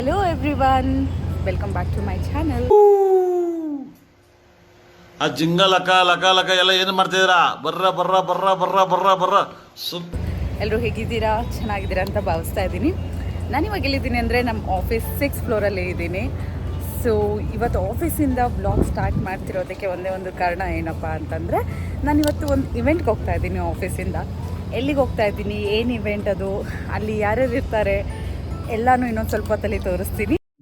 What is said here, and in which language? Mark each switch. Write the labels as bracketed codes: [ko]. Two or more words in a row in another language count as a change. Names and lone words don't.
[en] Hello everyone, welcome back to my channel. [kn] ಆ ಜಿಂಗ ಲಕ ಲಕ ಲಕ ಎಲ್ಲ ಏನು ಮಾಡ್ತಿದ್ದೀರಾ? ಬರ್ರ ಬರ್ರ ಬರ್ರ ಬರ್ರ ಬರ್ರ ಬರ್ರ ಎಲ್ಲರೂ ಹೇಗಿದ್ದೀರಾ? ಚೆನ್ನಾಗಿದ್ದೀರಾ ಅಂತ ಭಾವಿಸ್ತಾ ಇದ್ದೀನಿ. ನಾನಿವಾಗ ಎಲ್ಲಿದ್ದೀನಿ ಅಂದರೆ ನಮ್ಮ ಆಫೀಸ್ 6th ಫ್ಲೋರಲ್ಲೇ ಇದ್ದೀನಿ. ಸೊ ಇವತ್ತು ಆಫೀಸಿಂದ [en] blog start [kn] ಮಾಡ್ತಿರೋದಕ್ಕೆ ಒಂದೇ ಒಂದು ಕಾರಣ ಏನಪ್ಪ ಅಂತಂದರೆ ನಾನಿವತ್ತು ಒಂದು ಇವೆಂಟ್ಗೆ ಹೋಗ್ತಾ ಇದ್ದೀನಿ ಆಫೀಸಿಂದ. ಎಲ್ಲಿಗೆ ಹೋಗ್ತಾ ಇದ್ದೀನಿ, ಏನು ಇವೆಂಟ್ ಅದು, ಅಲ್ಲಿ ಯಾರ್ಯಾರು ಇರ್ತಾರೆ ಎಲ್ಲನೂ ಇನ್ನೊಂದು ಸ್ವಲ್ಪ ಹೊತ್ತಲ್ಲಿ ತೋರಿಸ್ತೀನಿ.